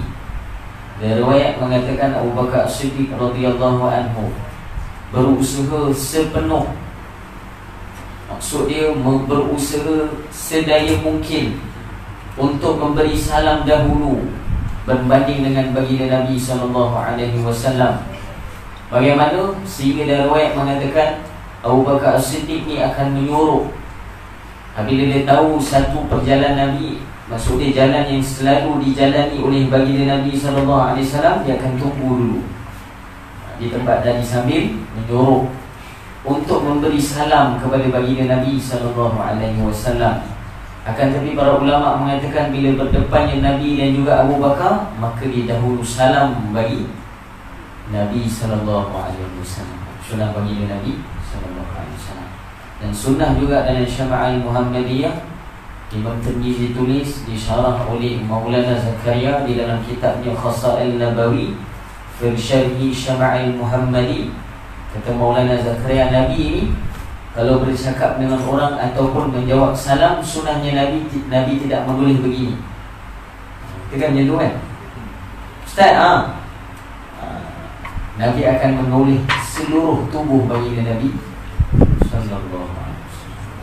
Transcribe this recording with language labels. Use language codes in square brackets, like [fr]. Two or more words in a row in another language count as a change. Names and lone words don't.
[ms] Dari riwayat mengatakan Abu Bakar As-Siddiq [ar] radhiyallahu anhu [ms] berusaha sepenuh, maksud dia berusaha sedaya mungkin untuk memberi salam dahulu berbanding dengan baginda Nabi [ar] sallallahu alaihi wasallam. [ms] Bagaimana? Sehingga dari riwayat mengatakan Abu Bakar As-Siddiq ni akan menyuruh apabila dia tahu satu perjalanan Nabi, maksud dia jalan yang selalu dijalani oleh baginda Nabi [ar] sallallahu alaihi wasallam, [ms] dia akan tunggu dulu di tempat tadi sambil menyuruh untuk memberi salam kepada baginda Nabi [ar] sallallahu alaihi wasallam. [ms] Akan tetapi para ulama mengatakan bila berdepannya Nabi dan juga Abu Bakar, maka dia dahulu salam bagi Nabi [ar] sallallahu alaihi wasallam. [ms] Sunnah baginda Nabi [ar] sallallahu alaihi wasallam. [ms] Dan sunnah juga dalam Syama'il Muhammadiyah, Imam Tirmizi tulis, disyarah oleh Maulana Zakaria di dalam kitabnya Khasa'il Nabawi fi Syarhi Syama'il Muhammadi. Kata Maulana Zakaria, Nabi ini kalau bercakap dengan orang ataupun menjawab salam, sunnahnya Nabi tidak menulis begini. Kita kan macam tu kan Ustaz, Nabi akan menulis seluruh tubuh baginda Nabi [ar] sallallahu alaihi wasallam.